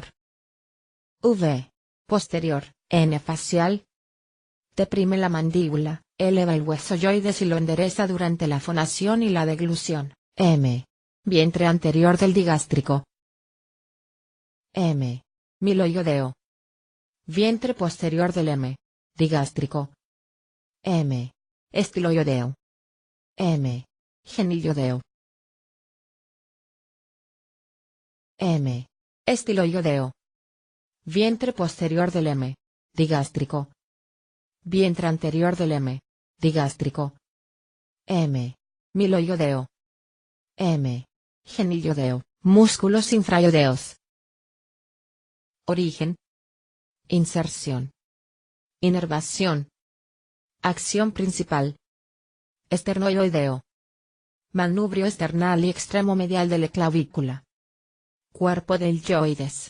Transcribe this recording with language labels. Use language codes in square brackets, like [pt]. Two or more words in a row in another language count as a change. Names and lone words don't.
[es] V. Posterior, N facial. Deprime la mandíbula, eleva el hueso yoides y lo endereza durante la fonación y la deglución. M. Vientre anterior del digástrico. M. Miloiodeo. Vientre posterior del M. Digástrico. M. Estiloiodeo. M. Geniliodeo. M. Estiloiodeo. Vientre posterior del M. Digástrico. Vientre anterior del M. Digástrico. M. Miloiodeo. M. Geniliodeo. Músculos infraiodeos. Origen. Inserción. Inervación. Acción principal. Esternoioideo. Manubrio esternal y extremo medial de la clavícula. Cuerpo del yoides.